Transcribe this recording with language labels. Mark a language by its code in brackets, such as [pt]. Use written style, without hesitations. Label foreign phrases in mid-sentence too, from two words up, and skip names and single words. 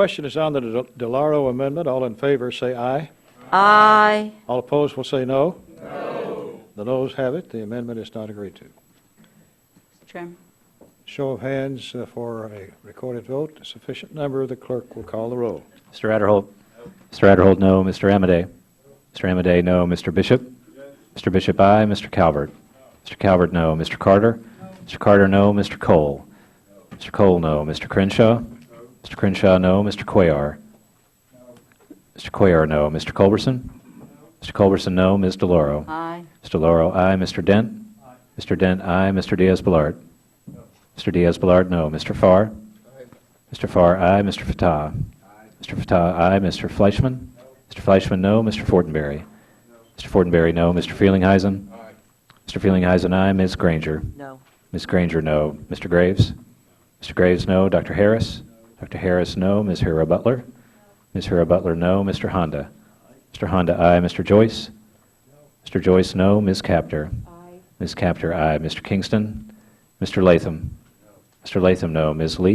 [en] Question is on the DeLauro amendment. All in favor say aye. Aye. All opposed will say no. No. The noes have it. The amendment is not agreed to. Mr. Chairman. Show of hands for a recorded vote. A sufficient number. The clerk will call the roll. Mr. Adderholt. Mr. Adderholt, no. Mr. Amadei. Mr. Amadei, no. Mr. Bishop. Mr. Bishop, aye. Mr. Calvert. Mr. Calvert, no. Mr. Carter. Mr. Carter, no. Mr. Cole. Mr. Cole, no. Mr. Crenshaw. Mr. Crenshaw, no. Mr. Cuellar. Mr. Cuellar, no. Mr. Culberson. Mr. Culberson, no. Ms. DeLauro. Aye. Mr. DeLauro, aye. Mr. Dent. Mr. Dent, aye. Mr. Diaz-Balart. Mr. Diaz-Balart, no. Mr. Farr. Mr. Farr, aye. Mr. Fatah. Mr. Fatah, aye. Mr. Fleischman. Mr. Fleischman, no. Mr. Fortenberry. Mr. Fortenberry, no. Mr. Feelinghuisen. Mr. Feelinghuisen, aye. Ms. Granger. No. Ms. Granger, no. Mr. Graves. Mr. Graves, no. Dr. Harris. Dr. Harris, no. Ms. Hira Butler. Ms. Hira Butler, no. Mr. Honda. Mr. Honda, aye. Mr. Joyce. Mr. Joyce, no. Ms. Capter. Ms. Capter, aye. Mr. Kingston. Mr. Latham. Mr. Latham, no. Ms. Lee.